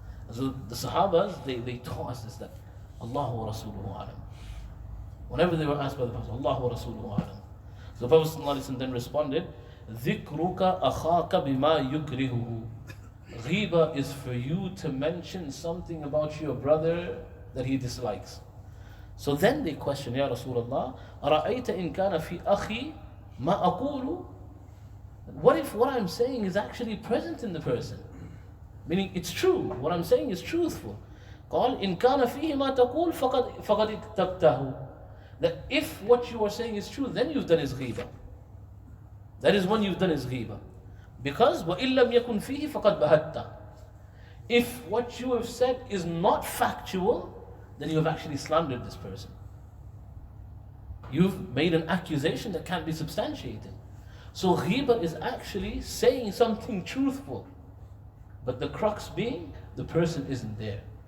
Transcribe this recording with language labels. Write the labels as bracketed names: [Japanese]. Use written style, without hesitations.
[English] So the Sahabas, they taught us this, that [Arabic] Allahu wa Rasuluhu alam. [English] Whenever they were asked by the Prophet, [Arabic] Allahu wa Rasuluhu alam. [English] So the Prophet ﷺ then responded, [Arabic] ذِكْرُكَ أَخَاكَ بِمَا يُكْرِهُ. [English] Ghiba is for you to mention something about your brother that he dislikes. So then they question, Ya Rasulullah, [Arabic] أَرَأَيْتَ إِنْ كَانَ فِي أَخِي مَا أَقُولُ. [English] What if what I'm saying is actually present in the person? Meaning it's true, what I'm saying is truthful. [Arabic] قال إن كان فيه ما تقول فقد اكتبته. [English] That if what you are saying is true, then you've done his ghiba. That is when you've done his ghiba. [Arabic] Because وَإِن لَمْ يَكُنْ فِيهِ فَقَدْ بَهَتَّ. [English] If what you have said is not factual, then you have actually slandered this person. You've made an accusation that can't be substantiated. So ghiba is actually saying something truthful, but the crux being, the person isn't there.